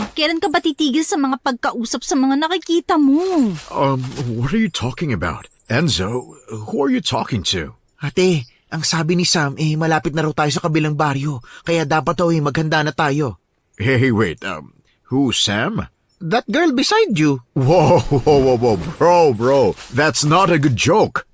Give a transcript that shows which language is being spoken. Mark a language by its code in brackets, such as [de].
[tl] Kailan ka ba titigil sa mga pagkausap sa mga nakikita mo? [en] What are you talking about? Enzo, who are you talking to? [tl] Ate, ang sabi ni Sam malapit na raw tayo sa kabilang baryo, kaya dapat daw maghanda na tayo. [en] Hey, wait, who, Sam? That girl beside you. Whoa, bro, that's not a good joke.